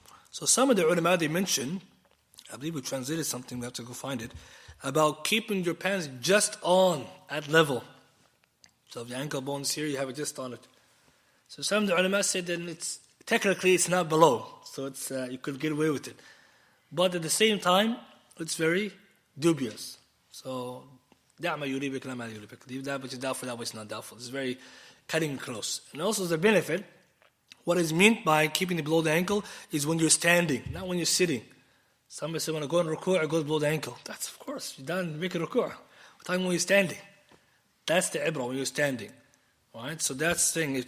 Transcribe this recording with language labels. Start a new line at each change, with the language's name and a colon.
English: So some of the ulama, they mention, I believe we translated something, we have to go find it, about keeping your pants just on at level. So if the ankle bone's here, you have it just on it. So some of the ulama said that technically it's not below, so it's you could get away with it. But at the same time, it's very dubious. So
Arabic: دع ما يريبك لا ما يريبك.
English: Leave that which is doubtful, that which is not doubtful. It's very cutting close. And also the benefit, what is meant by keeping it below the ankle is when you're standing, not when you're sitting. Somebody said when I go in ruku', it goes below the ankle. That's of course, you're done making ruku'. We're talking when you're standing. That's the ibrah, when you're standing. Right? So that's the thing.